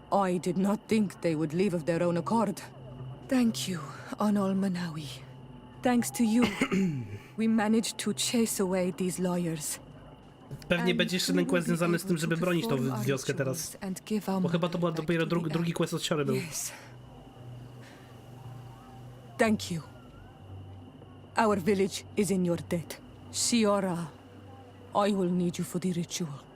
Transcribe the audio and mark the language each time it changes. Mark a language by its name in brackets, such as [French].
[English] I did not think they would leave of their own accord. Thank you, Onol Manawi. Thanks to you, we managed to chase away these lawyers. [Polish] Pewnie będzie jeszcze jeden quest związany z tym, żeby bronić tą wioskę teraz. Bo chyba to była dopiero drugi quest od siory był. [English] Thank you. Our village is in your debt. Siora, I will need you for the ritual.